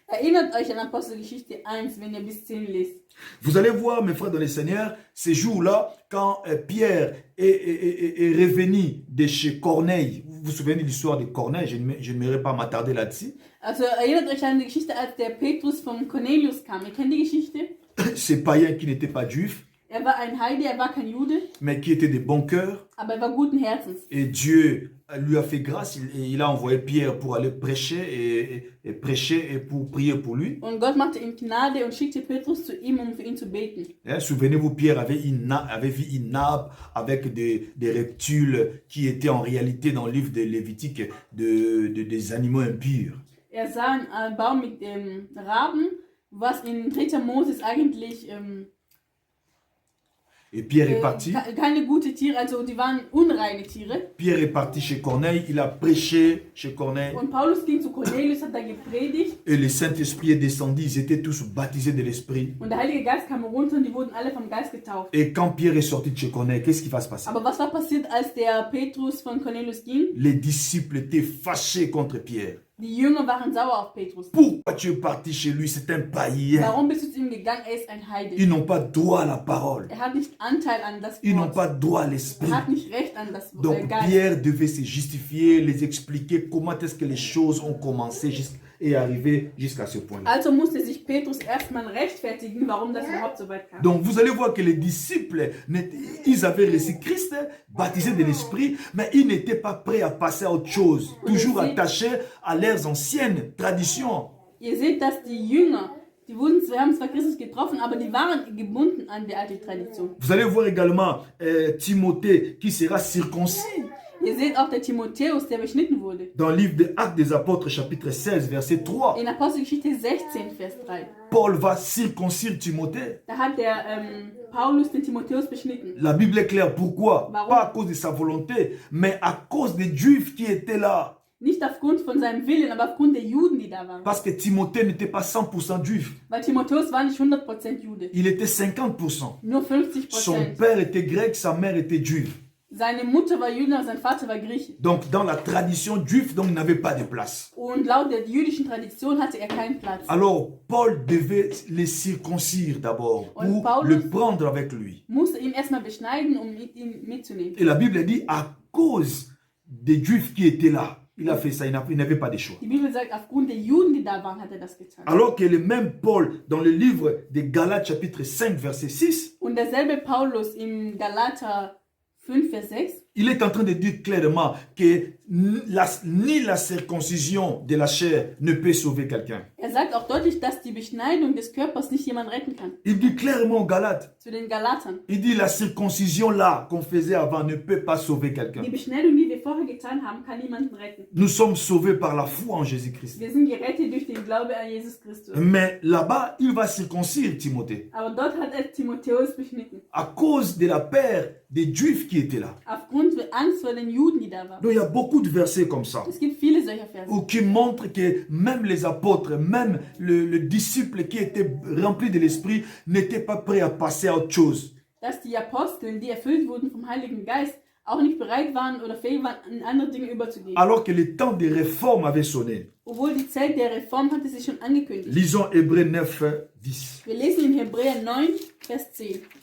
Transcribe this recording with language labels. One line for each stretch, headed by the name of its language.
German: Erinnert euch an Apostelgeschichte 1, wenn ihr bis 10 lest.
French: Vous allez voir, mes frères dans le Seigneur, ces jours-là, quand Pierre est revenu de chez Corneille. Vous vous souvenez de l'histoire de Corneille, je n'aimerais pas m'attarder là-dessus.
German: Also erinnert euch an die Geschichte, als der Petrus vom Cornelius kam. Ihr kennt die Geschichte?
French: Ces païens qui n'étaient pas juifs,
German: Er war ein Heide, er war kein Jude,
French: mais qui étaient de bon cœur.
German: aber er war guten Herzens.
French: Et Dieu lui a fait grâce, il a envoyé Pierre pour aller prêcher et pour prier pour lui.
German: Und Gott machte ihm Gnade und schickte Petrus zu ihm, um für ihn zu beten.
French: Souvenez-vous, Pierre avait vu une nappe avec des reptiles qui étaient en réalité dans le livre de Lévitique des animaux impurs.
German: Er sah einen Baum mit Raben, was in 3. Moses eigentlich
French: Et Pierre est parti.
German: keine gute Tiere, also die waren unreine Tiere.
French: Pierre est parti chez Corneille, il a prêché chez Corneille.
German: Und Paulus ging zu Cornelius, hat da gepredigt.
French: Et le Saint-Esprit est descendu, ils étaient tous baptisés de l'Esprit.
German: Und der Heilige Geist kam runter und die wurden alle vom Geist getauft.
French: Et quand Pierre est sorti de chez Corneille, qu'est-ce qui va se passer?
German: Aber was war passiert, als der Petrus von Cornelius ging?
French: Les disciples étaient fâchés contre Pierre.
German: Die Jünger waren sauer auf Petrus.
French: Pourquoi tu es parti chez lui? C'est un païen.
German: Warum bist du zu ihm gegangen? Er ist ein Heide.
French: Ils n'ont pas droit à la parole.
German: Er hat nicht Anteil an das
French: Ils n'ont
German: Wort.
French: pas droit à l'esprit.
German: Er hat nicht Recht an das
French: Donc
German: Geist.
French: Pierre devait se justifier, les expliquer comment est-ce que les choses ont commencé et arrivé jusqu'à ce point-là.
German: Also musste sich Petrus erstmal rechtfertigen, warum das überhaupt so weit kam.
French: Donc vous allez voir que les disciples, ils avaient reçu Christ, baptisé de l'Esprit, mais ils n'étaient pas prêts à passer à autre chose, toujours attachés à leurs anciennes traditions.
German: Ihr seht, dass die Jünger, wir haben zwar Christus getroffen, aber die waren gebunden an die alte Tradition.
French: Vous allez voir également Timothée qui sera circoncis.
German: Ihr seht auch der Timotheus, der beschnitten wurde.
French: Dans le livre des Actes des Apôtres, chapitre 16, verset 3,
German: In Apostelgeschichte 16, Vers 3.
French: Paul va circoncire Timothée.
German: Da hat der Paulus den Timotheus beschnitten.
French: La Bible est claire. Pourquoi?
German: Warum?
French: Pas à cause de sa volonté, mais à cause des Juifs qui étaient là.
German: Nicht aufgrund von seinem Willen, aber aufgrund der Juden, die da waren.
French: Parce que Timothée n'était pas 100% juif.
German: Weil Timotheus war nicht 100% Jude.
French: Il était 50%.
German: Nur 50%.
French: Son père était grec, sa mère était juive.
German: Seine Mutter war Jüdin, sein Vater war Grieche.
French: Donc dans la tradition juive, donc, il n'avait pas de place.
German: Und laut der jüdischen Tradition hatte er keinen Platz.
French: Alors Paul devait les circoncire d'abord
German: Und
French: pour
German: Paulus
French: le prendre avec lui.
German: Musste ihn erstmal beschneiden, um ihn mitzunehmen.
French: Et la Bible dit à cause des juifs qui étaient là. il a fait ça, il n'avait pas de choix.
German: Die Bibel sagt, aufgrund der Juden, die da waren, hat er das getan.
French: Alors que le même Paul, dans le livre de Galates chapitre 5, verset 6,
German: Und derselbe Paulus im Galater 5, Vers 6,
French: il est en train de dire clairement que ni la circoncision de la chair ne peut sauver quelqu'un.
German: er sagt auch deutlich, dass die Beschneidung des Körpers nicht jemanden retten kann.
French: Il dit clairement aux Galates,
German: Zu den Galatern.
French: il dit la circoncision là qu'on faisait avant ne peut pas sauver quelqu'un.
German: Die Beschneidung, die wir vorher getan haben, kann niemanden retten.
French: Nous sommes sauvés par la foi en Jésus-Christ.
German: Wir sind gerettet durch den Glaube an Jesus Christus.
French: Mais là-bas, il va circoncire Timothée
German: Aber dort hat er Timotheus beschnitten.
French: à cause de la peur des Juifs qui étaient là.
German: Aufgrund der Angst vor den Juden, die da waren.
French: Donc il y a beaucoup de versets comme ça
German: Es gibt viele solcher Verse.
French: ou qui montrent que même les apôtres, même le disciple qui était rempli de l'esprit n'était pas prêt à passer à autre chose.
German: Dass die Apostel, die erfüllt wurden vom Heiligen Geist, auch nicht bereit waren oder fähig waren, in andere Dinge überzugehen.
French: Alors que le temps des réformes avait sonné.
German: Obwohl die Zeit der Reform hatte sich schon angekündigt.
French: Lisons Hébreux 9, 10.
German: Wir lesen in Hebräer 9, Vers 10.